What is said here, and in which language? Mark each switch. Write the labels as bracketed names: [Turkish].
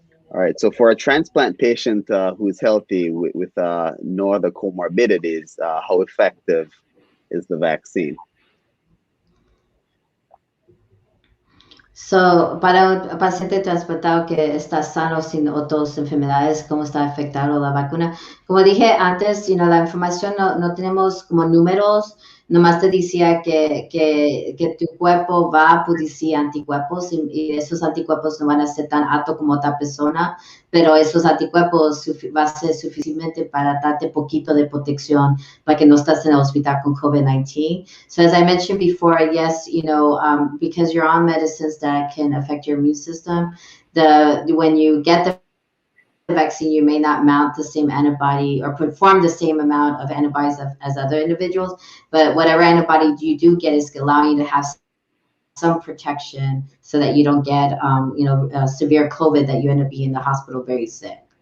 [English] All right, so for a transplant patient who is healthy with no other comorbidities, how effective is the vaccine? [Spanish] So, para un paciente trasplantado que está sano sin otras enfermedades, ¿cómo está afectado la vacuna? Como dije antes, la información no tenemos como números, nomás te decía que tu cuerpo va a producir anticuerpos y esos anticuerpos no van a ser tan altos como otra persona, pero esos anticuerpos va a ser suficiente para darte poquito de protección para que no estés en el hospital con COVID-19. [English] So as I mentioned before, yes, because you're on medicines that can affect your immune system, when you get the vaccine, you may not mount the same antibody or perform the same amount of antibodies as other individuals, but whatever antibody you do get is allowing you to have some protection so that you don't get severe COVID that you end up being in the hospital very sick.